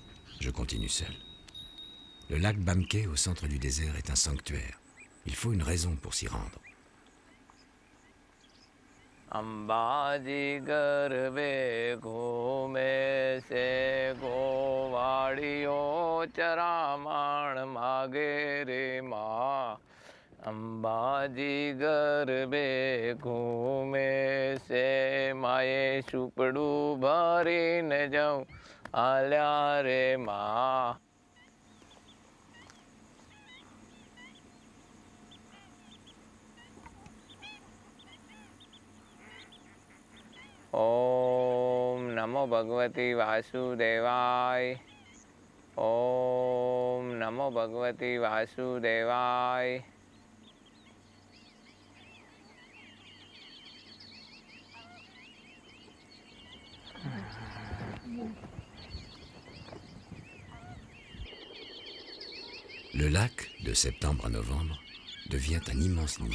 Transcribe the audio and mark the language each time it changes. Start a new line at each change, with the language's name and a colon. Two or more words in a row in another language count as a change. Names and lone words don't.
French: Je continue seul. Le lac Bamke, au centre du désert, est un sanctuaire. Il faut une raison pour s'y rendre.
Gujarati: અંબાજી ગરબે ઘૂમે છે ગોવાળીઓ ચરામણ માગે રે મા અંબાજી ગરબે ઘૂમે છે માએ સુપડું ભરીને જાઉં આલ્યા રે મા.
Sanskrit: ओम नमो भगवती वासुदेवाय. ओम नमो भगवती वासुदेवाय.
French: Le lac, de septembre à novembre, devient un immense nid.